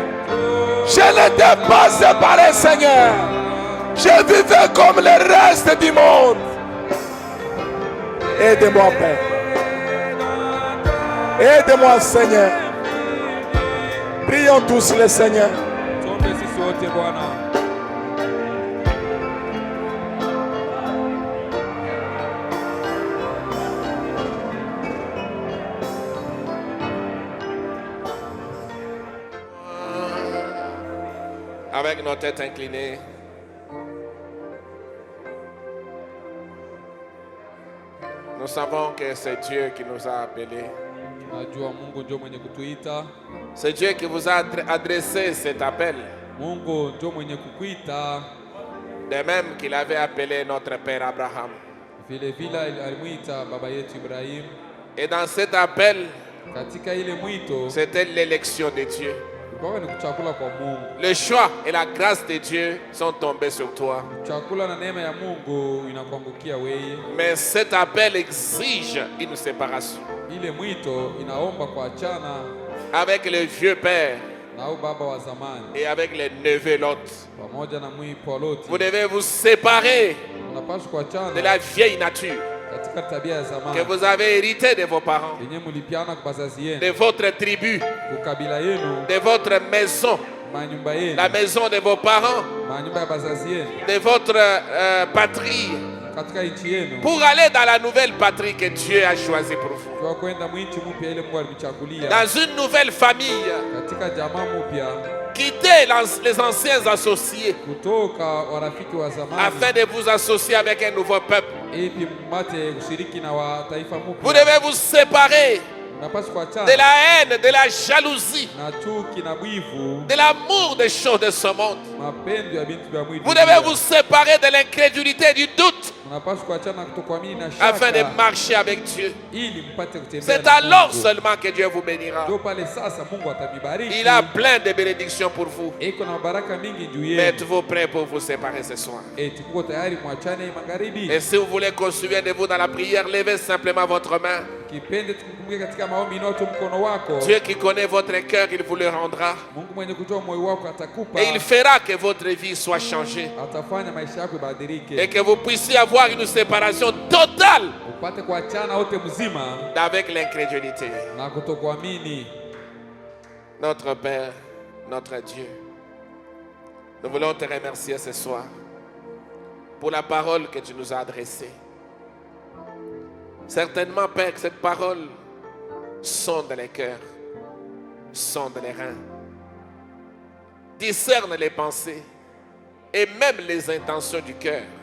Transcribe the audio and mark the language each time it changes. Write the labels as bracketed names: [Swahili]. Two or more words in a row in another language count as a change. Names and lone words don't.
[French] Je n'étais pas séparé, Seigneur. Je vivais comme le reste du monde. Aide-moi, Père. Aide-moi, Seigneur. Prions tous le Seigneur. [Swahili] Tuombe sisi wote Bwana. [French] Avec nos têtes inclinées, nous savons que c'est Dieu qui nous a appelés. [Swahili] Najua Mungu ndio mwenye kutuita. [French] C'est Dieu qui vous a adressé cet appel. [Swahili] Mungu ndio mwenye kukuita. [French] De même qu'il avait appelé notre père Abraham. [Swahili] Vile vile alimuita baba yetu Ibrahim. [French] Et dans cet appel, [Swahili] Katika ile mwito, [French] c'était l'élection de Dieu. [Swahili] kulikuwa ni kuchakula kwa Mungu. [French] Le choix et la grâce de Dieu sont tombés sur toi. [Swahili] Chakula na neema ya Mungu inakuangukia wewe. [French] Mais cet appel exige une séparation. [Swahili] Ile mwito inaomba kuachana [French] Avec le vieux père [Swahili] na au baba wa zamani [French] et avec les neveux Lot. [Swahili] pamoja na mwipo Loti. [French] Vous devez vous séparer [Swahili] Unapaswa [French] de [Swahili] kuachana [French] la vieille nature [Swahili] katika tabia ya [French] que [Swahili] zamani [French] vous avez hérité de vos parents, [Swahili] yenye mulipiana kwa bazazi [French] de [Swahili] yenu, [French] votre tribu, [Swahili] kukabila yenu, [French] de votre maison, [Swahili] manyumba yenu, [French] la maison de vos parents, [Swahili] manyumba ya bazazi yenu, [French] de votre patrie, [Swahili] katika nchi yenu, [French] pour aller dans la nouvelle patrie que Dieu a choisie pour vous. [Swahili] kwa kwenda mwinchi mpya ile Mungu alimichagulia, [French] Dans une nouvelle famille, [Swahili] katika jamaa mpya, [French] quittez les anciens associés [Swahili] kutoka warafiki wa zamani, [French] afin de vous associer avec un nouveau peuple. [Swahili] ili mpate kushiriki na wa taifa [French] Vous [Swahili] mpya. [French] devez vous séparer [Swahili] Unapaswa kuachana [French] de la haine, de la jalousie, [Swahili] na chuki na bwivu, [French] de l'amour des choses de ce monde. [Swahili] mapendo ya bintu vya mwili. [French] Vous devez vous séparer de l'incrédulité, du doute, [Swahili] Unapaswa kuachana kutokuamini na [French] afin de [Swahili] shaka, [French] marcher avec Dieu. [Swahili] ili mpate kutembea [French] C'est [Swahili] na [French] alors [Swahili] Mungu. [French] seulement que Dieu vous bénira. [Swahili] Ndio pale sasa Mungu atamibariki. [French] Il a plein de bénédictions pour vous. [Swahili] Iko na baraka mingi juu [French] Mais [Swahili] yenu. [French] êtes-vous prêts pour vous séparer ce soir? [Swahili] Eti kuko tayari mwachane magharibi. [French] Et si vous voulez qu'on se souvienne de vous dans la prière, levez simplement votre main. [Swahili] Kipende tukukumbuke katika maombi, inua tu mkono wako. [French] Dieu qui connaît votre cœur, il vous le rendra. [Swahili] Mungu mwenye kujua moyo wako atakupa. [French] Et il fera que votre vie soit changée. [Swahili] Atafanya maisha yako ibadilike. [French] Et que vous puissiez avoir une séparation totale [Swahili] Upate kuachana wote mzima [French] avec l'incrédulité. [Swahili] na kutokuamini. [French] Notre Père, notre Dieu, nous voulons te remercier ce soir pour la parole que tu nous as adressée. Certainement, Père, que cette parole sonde les cœurs, sonde les reins, discerne les pensées et même les intentions du cœur.